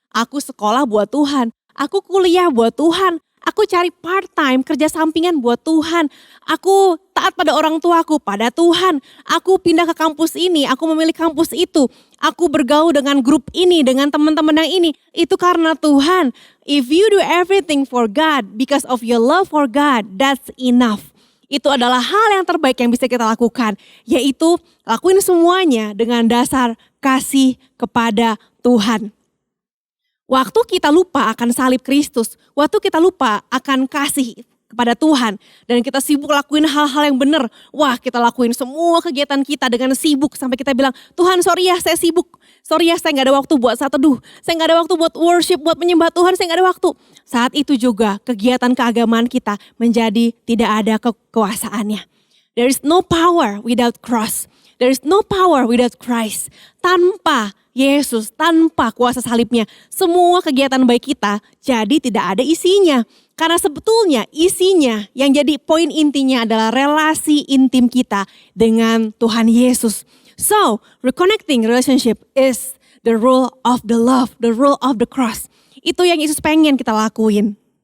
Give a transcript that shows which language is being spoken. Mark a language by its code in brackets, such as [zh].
[id] Aku sekolah buat Tuhan, aku kuliah buat Tuhan. Aku cari part-time, kerja sampingan buat Tuhan. Aku taat pada orang tuaku, pada Tuhan. Aku pindah ke kampus ini, aku memilih kampus itu. Aku bergaul dengan grup ini, dengan teman-teman yang ini. Itu karena Tuhan. [en] If you do everything for God, because of your love for God, that's enough. [id] Itu adalah hal yang terbaik yang bisa kita lakukan. Yaitu lakuin semuanya dengan dasar kasih kepada Tuhan. Waktu kita lupa akan salib Kristus, waktu kita lupa akan kasih kepada Tuhan dan kita sibuk lakuin hal-hal yang benar. Wah, kita lakuin semua kegiatan kita dengan sibuk sampai kita bilang, Tuhan sorry ya saya sibuk. Sorry ya saya gak ada waktu buat saat teduh. Saya gak ada waktu buat worship, buat menyembah Tuhan, saya gak ada waktu. Saat itu juga kegiatan keagamaan kita menjadi tidak ada kekuasaannya. [en] There is no power without cross. There is no power without Christ. [id] Tanpa Yesus, tanpa kuasa salibnya, semua kegiatan baik kita jadi tidak ada isinya. Karena sebetulnya isinya yang jadi poin intinya adalah relasi intim kita dengan Tuhan Yesus. [en] So, reconnecting relationship is the rule of the love, the rule of the cross. [id] Itu yang Yesus pengen kita lakuin.